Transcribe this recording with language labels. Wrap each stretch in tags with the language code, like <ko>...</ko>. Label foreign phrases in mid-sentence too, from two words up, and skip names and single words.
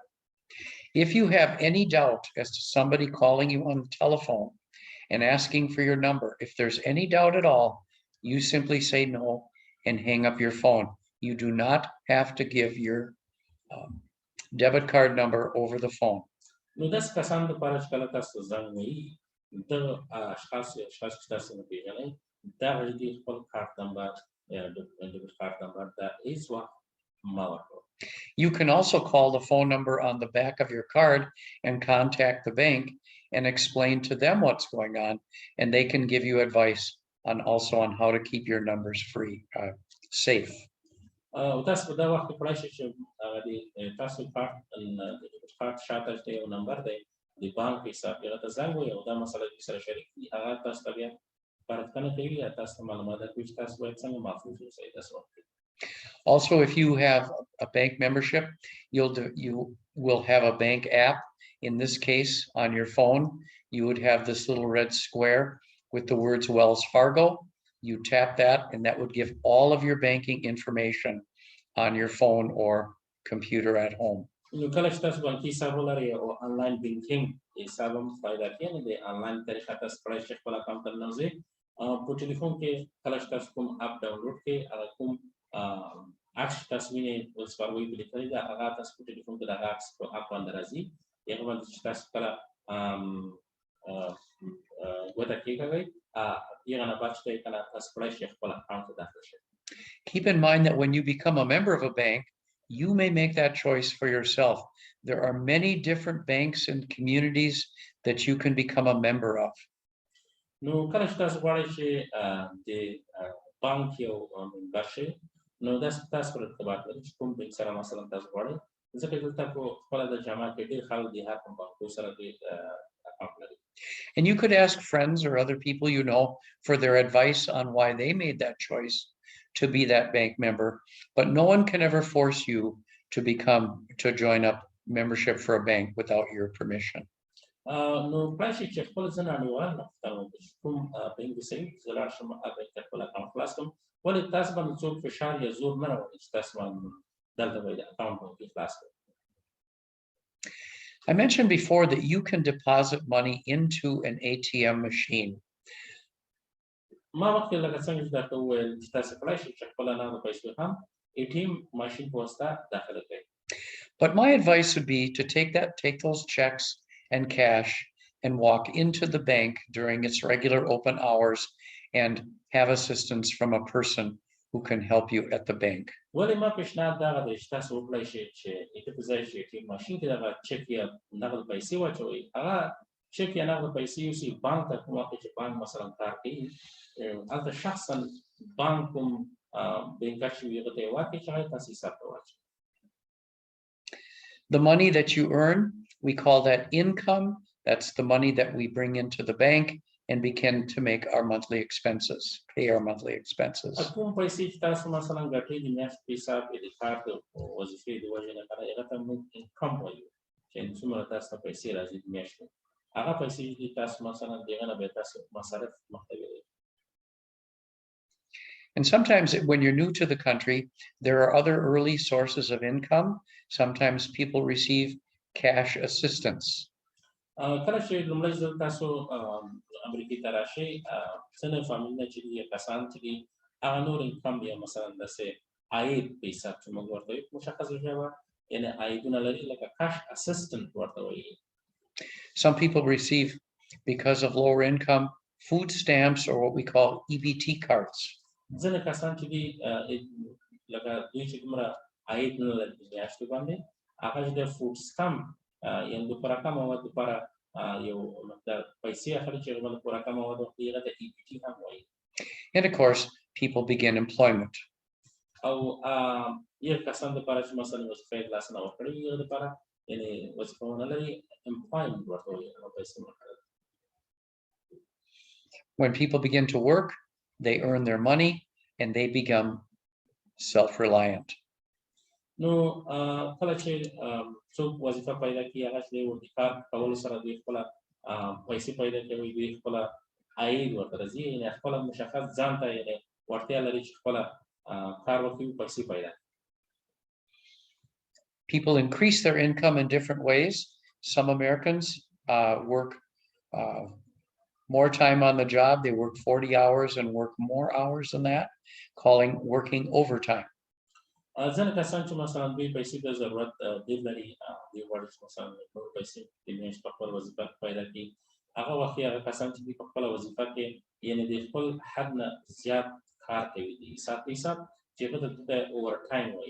<en>If you have any doubt as to somebody calling you on the telephone and asking for your number, if there's any doubt at all, you simply say no and hang up your phone. You do not have to give your debit card number over the phone.</en> <ps>نو داسې کسانو لپاره چې کله تاسو زنګ وایي دغه اشخاص چې تاسو نه پېژنئ دغه دې خپل کارت نمبر یا</ps> <en>debit card number</en> <ps>دا هېڅ وخت مه ورکوئ.</ps> <en>You can also call the phone number on the back of your card and contact the bank and explain to them what's going on, and they can give you advice on also on how to keep your numbers safe.</en> <ps>تاسو په دا وخت کې کولای شئ چې هغه د تاسو کارت د</ps> <en>debit card</en> <ps>شاته چې یو نمبر دی د بانک حساب هغه ته زنګ ووایئ او دا مسله دوی سره شریک کړي هغه تاسو ته بیا سپارښتنه کوي یا تاسو ته معلومات درکوي چې تاسو باید څنګه محفوظ اوسئ داسې وخت کې.</ps> <en>Also, if you have a bank membership, you will have a bank app. In this case, on your phone, you would have this little red square with the words Wells Fargo. You tap that, and that would give all of your banking information on your phone or computer at home.</en> <ps>نو کله چې تاسو بانکي حساب ولرئ او</ps> <en>online banking</en> <ps>حساب هم فایده کوي نو د آنلاین طریقه تاسو کولای شئ خپل اکاونټ ته ننوځئ په ټلیفون کې کله چې تاسو کوم</ps> <en>app download</en> <ps>کړئ هغه کوم عکس چې تاسو وینئ اوس سپارګوي پې لیکلي ده هغه تاسو په ټلیفون کې د هغه عکس په اپ باندې راځي هغه باندې چې تاسو کله ګوته کېکاږئ هغه نه بعد چې کله تاسو کولای شئ خپل اکاونټ ته داخل شئ.</ps> <en>Keep in mind that when you become a member of a bank, you may make that choice for yourself. There are many different banks and communities that you can become a member of.</en> <ps>نو کله چې تاسو غواړئ چې د بانک یو ممبر شئ نو داسې تاسو پر ارتباط لري چې کوم بانک سره مثلا تاسو غواړئ ځکه دلته په خپله د جامعه کې ډېر خلک د هر کوم بانکو سره اکاونټ لري.</ps> <en>And you could ask friends or other people you know for their advice on why they made that choice to be that bank member, but no one can ever force you to join up membership for a bank without your permission.</en> <ps>نو کله چې خپل ځان اړیوال نفتل چې کوم بانک دی صحیح زه لاړ شم هغه کې خپل اکاونټ خلاص کړم ولې تاسو باندې څوک فشار یا زور نه راوړي چې تاسو باندې دلته باید اکاونټ باندې خلاص کړئ.</ps> <en>I mentioned before that you can deposit money into an ATM machine.</en> <ps>ما وخت لکه څنګه چې درته وویل چې تاسو کولای شئ چې خپل نغدو پیسې هم ATM ماشین په واسطه داخله کړئ.</ps> <en>But my advice would be to take those checks and cash and walk into the bank during its regular open hours and have assistance from a person who can help you at the bank.</en> <ps>ولې ما پیشنهاد دغه دی چې تاسو وکړئ شئ چې هغه په ځای چې ATM ماشین کې دغه چک یا نغد پیسې واچوئ هغه چک یا نغد پیسې یوسئ بانک ته کوم وخت چې بانک مثلا کار کوي هلته شخصا بانک کوم بانکر چې وي هغه ته یې ورکړئ چې هغه تاسو حساب ته واچوي.</ps> <en>The money that you earn, we call that income. That's the money that we bring into the bank and begin to make our monthly expenses, pay our monthly expenses.</en> <ps>کوم پیسې چې تاسو مثلا ګټئ د میاشتې په حساب کې د کار د وظیفې د وجې لپاره هغه ته موږ انکم وایو چې څومره تاسو ته پیسې راځي د میاشتې هغه پیسې چې تاسو مثلا د هغه نه به تاسو مصارف مخته وي.</ps> <en>And sometimes when you're new to the country, there are other early sources of income. Sometimes people receive cash assistance.</en> <ps>کله چې لومړی ځل تاسو امریکې ته راشئ ځینې فامیلونه چې دي یا کسان چې دي هغه نور انکم یا مثلا داسې عاید په حساب چې موږ ورته وایو مشخصه ژبه یعنې عایدونه لري لکه</ps> <en>cash assistant</en> <ps>ورته وایي.</ps> <en>Some people receive, because of lower income, food stamps or what we call EBT cards.</en> <ps>ځینې کسان چې دي لکه دوی چې دومره عاید نه لري په میاشتو باندې هغه چې د</ps> <en>food stamp</en> <ps>یعنې د خوراکه موادو لپاره یو مقدار پیسې اخلي چې هغه د خوراکه موادو هغه ته EBT هم وایي.</ps> <en>And of course, people begin employment.</en> <ps>او یو کسان لپاره چې مثلا وظیفه یې ترلاسه نه وکړي هغه لپاره یعنې وظیفه ونه لري employment ورته وایي هغه پیسې ورکړل.</ps> <en>When people begin to work, they earn their money and they become self-reliant.</en> <ps>نو کله چې څوک وظیفه پیدا کړي هغه چې د کار کولو سره دوی خپله پیسې پیدا کوي دوی خپله عاید ورته راځي یعنې خپله مشخص ځان ته یعنې وړتیا لري چې خپله کار وکړي پیسې پیدا کړي.</ps> <en>People increase their income in different ways. Some Americans work more time on the job. They work 40 hours and work more hours than that, working overtime.</en> <ps>ځینې کسان چې مثلا دوی پیسې ته ضرورت ډېر لري دوی غواړي چې مثلا نور پیسې د میاشت په خپل وظیفه کې پیدا کړي هغه وخت کې هغه کسان چې دوی په خپله وظیفه کې یعنې د خپل حد نه زیات کار کوي د حساب په حساب چې هغه ته دلته</ps> <en>over time</en> <ps>وایي.</ps>